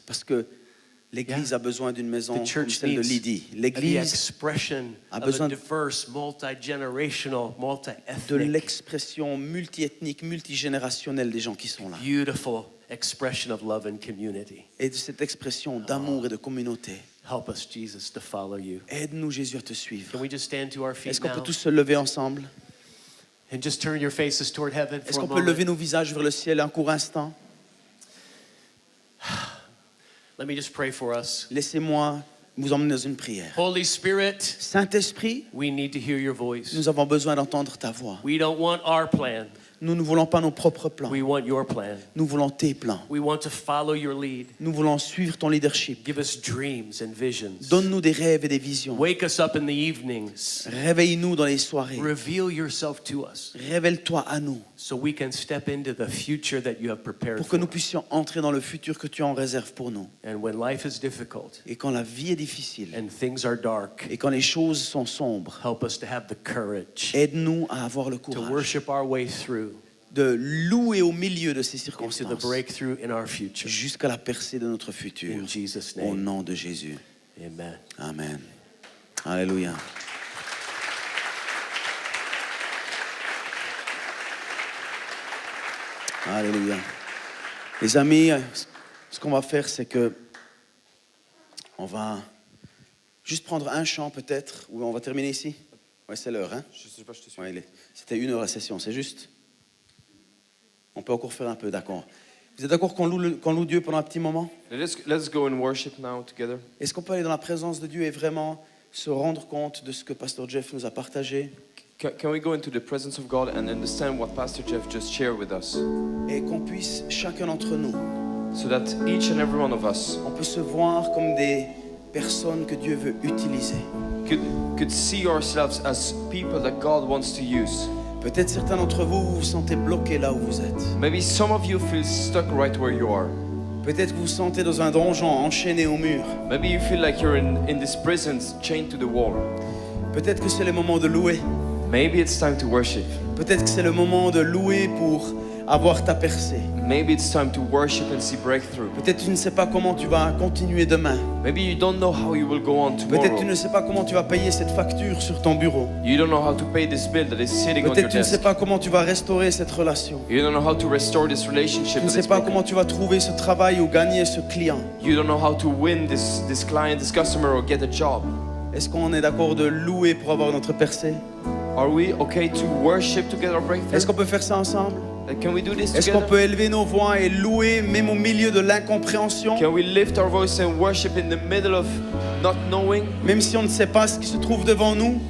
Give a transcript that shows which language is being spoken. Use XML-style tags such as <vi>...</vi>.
<fr>Parce que l'église a besoin d'une maison</fr> <en>The</en> <fr>comme</fr> <en>church</en> <fr>celle de</fr> <en>needs</en> <fr>Lydie.</fr> <en>the</en> <fr>L'église</fr> <en>expression</en> <fr>a</fr> <en>of a</en> <fr>besoin</fr> <en>diverse, multi-generational,</en> <fr>de</fr> <en>multi-ethnic,</en> <fr>l'expression multiethnique, multigénérationnelle des gens qui sont là.</fr> <en>beautiful expression of love and community.</en> <fr>Et de cette expression d'amour et de communauté.</fr> <en>Help us, Jesus, to follow you.</en> <fr>Aide-nous, Jésus, à te suivre.</fr> <en>Can we just stand to our feet</en> <fr>Est-ce qu'on peut</fr> <en>now</en> <fr>tous se lever ensemble?</fr> <en>and just turn your faces toward heaven</en> <fr>Est-ce</fr> <en>for a</en> <fr>qu'on peut lever</fr> <en>moment?</en> <fr>nos visages vers le ciel un court instant?</fr> <en>Let me just pray for us.</en> <fr>Laissez-moi vous emmener dans une prière.</fr> <en>Holy Spirit,</en> <fr>Saint-Esprit,</fr> <en>we need to hear your voice.</en> <fr>nous avons besoin d'entendre ta voix.</fr> <en>We don't want our plan.</en> <fr>Nous ne voulons pas nos propres plans.</fr> <en>We want your plan.</en> <fr>Nous voulons tes plans.</fr> <en>We want to follow your lead.</en> <fr>Nous voulons suivre ton leadership.</fr> <en>Give us dreams and visions.</en> <fr>Donne-nous des rêves et des visions.</fr> <en>Wake us up in the evenings.</en> <fr>Réveille-nous dans les soirées.</fr> <en>Reveal yourself to us</en> <fr>Révèle-toi à nous</fr> <en>so we can step into the future that you have prepared</en> <fr>pour que</fr> <en>for</en> <fr>nous</fr> <en>us.</en> <fr>puissions entrer dans le futur que tu en réserves pour nous.</fr> <en>And when life is difficult</en> <fr>Et quand la vie est difficile</fr> <en>and things are dark,</en> <fr>et quand les choses sont sombres,</fr> <en>help us to have the courage</en> <fr>aide-nous à avoir le</fr> <en>to</en> <fr>courage</fr> <en>worship our way through</en> <fr>de louer au milieu de ces</fr> <en>into the</en> <fr>circonstances</fr> <en>breakthrough in our future.</en> <fr>jusqu'à la percée de notre futur.</fr> <en>In Jesus'</en> <fr>Au</fr> <en>name,</en> <fr>nom de Jésus.</fr> <en>amen.</en> <fr>Amen. Alléluia. Alléluia. Les amis, ce qu'on va faire, c'est que on va juste prendre un chant peut-être, ou on va terminer ici. Ouais, c'est l'heure, hein? Ouais, c'était 1 heure la session, c'est juste. On peut encore faire un peu, d'accord. Vous êtes d'accord qu'on loue Dieu pendant un petit moment?</fr> <en>Let's go and worship now together.</en> <fr>Est-ce qu'on peut aller dans la présence de Dieu et vraiment se rendre compte de ce que Pasteur Jeff nous a partagé</fr> <en>Can we go into the presence of God and understand what Pastor Jeff just shared with us?</en> <fr>et qu'on puisse, chacun d'entre nous,</fr> <en>So that each and every one of us</en> <fr>on peut se voir comme des personnes que Dieu veut utiliser.</fr> <en>could see ourselves as people that God wants to use.</en> <fr>Peut-être certains d'entre vous, vous vous sentez bloqués là où vous êtes.</fr> <en>Maybe some of you feel stuck right where you are.</en> <fr>Peut-être que vous vous sentez dans un donjon enchaîné au mur.</fr> <en>Maybe you feel like you're in this prison chained to the wall.</en> <fr>Peut-être que c'est le moment de louer.</fr> <en>Maybe it's time to worship.</en> <fr>Peut-être que c'est le moment de louer pour avoir ta percée.</fr> <en>Maybe it's time to worship and see breakthrough.</en> <fr>Peut-être que tu ne sais pas comment tu vas continuer demain.</fr> <en>Maybe you don't know how you will go on</en> <fr>Peut-être que tu</fr> <en>tomorrow.</en> <fr>ne sais pas comment tu vas payer cette facture sur ton bureau.</fr> <en>You don't know how to pay this bill that is sitting on your</en> <fr>Peut-être que tu ne sais</fr> <en>desk.</en> <fr>pas comment tu vas restaurer cette relation.</fr> <en>You don't know how to restore this relationship</en> <fr>Tu ne</fr> <en>that</en> <fr>sais</fr> <en>is</en> <fr>pas</fr> <en>broken.</en> <fr>comment tu vas trouver ce travail ou gagner ce client.</fr> <en>You don't know how to win this client, this customer, or get a job.</en> <fr>Est-ce qu'on est d'accord de louer pour avoir notre percée?</fr> <en>Are we okay to worship to get our breakthrough?</en> <fr>Est-ce qu'on peut faire ça ensemble?</fr> <en>Can we do this</en> <fr>Est-ce qu'on</fr> <en>together?</en> <fr>peut élever nos voix et louer même au milieu de l'incompréhension?</fr> <en>Can we lift our voice and worship in the middle of not knowing?</en> <fr>Même si on ne sait pas ce qui se trouve devant nous,</fr>